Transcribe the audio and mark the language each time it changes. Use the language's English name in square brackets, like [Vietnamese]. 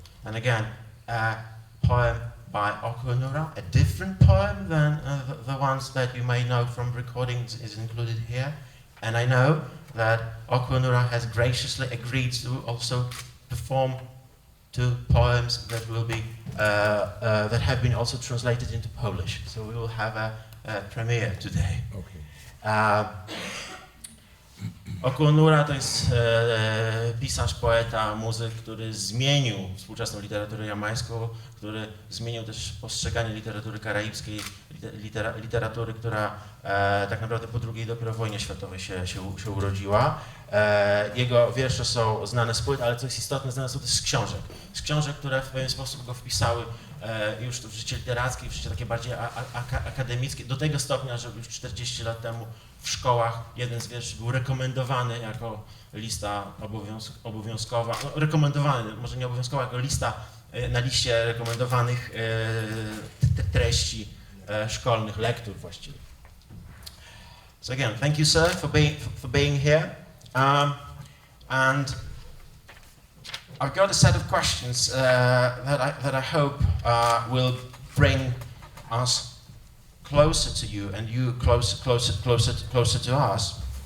[English] And again, a poem by Oku Onuora, a different poem than the ones that you may know from recordings is included here. And I know that Oku Onuora has graciously agreed to also perform two poems that will be that have been also translated into Polish. So we will have a premiere today. Okay. [Polish] Oku Onuora to jest pisarz, poeta, muzyk, który zmienił współczesną literaturę jamańską, który zmienił też postrzeganie literatury karaibskiej, literatury, która tak naprawdę po II dopiero wojnie światowej się urodziła. Jego wiersze są znane z płyt, ale co jest istotne, znane są też z książek. Z książek, które w pewien sposób go wpisały już w życie literackie, w życie takie bardziej akademickie, do tego stopnia, że już 40 lat temu w szkołach jeden z wierszy był rekomendowany jako lista obowiązkowa, no, rekomendowany, może nie obowiązkowa, jako lista na liście rekomendowanych treści szkolnych, lektur właściwie. [English] So again, thank you, sir, for being here. And I've got a set of questions that I hope will bring us closer to you, and you closer to us.